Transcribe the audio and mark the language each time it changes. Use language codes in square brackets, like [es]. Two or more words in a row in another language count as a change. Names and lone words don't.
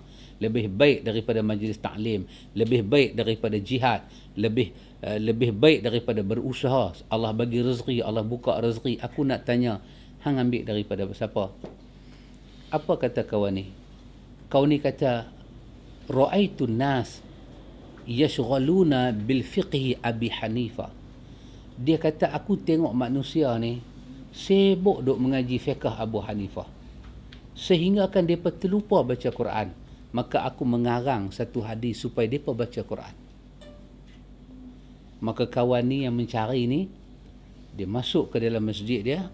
[ms] Lebih baik daripada majlis ta'lim, lebih baik daripada jihad, lebih baik daripada berusaha. Allah bagi rezeki, Allah buka rezeki. Aku nak tanya, hang ambil daripada siapa? Apa kata kawan ni? Kawan ni kata, [ar] رأيت الناس يشتغلون بفقه أبي حنيفة. [ms] Dia kata, aku tengok manusia ni sibuk duk mengaji fiqh Abu Hanifah, sehingga kan mereka terlupa baca Quran. Maka aku mengarang satu hadis supaya mereka baca Quran. Maka kawan ni yang mencari ni, dia masuk ke dalam masjid dia.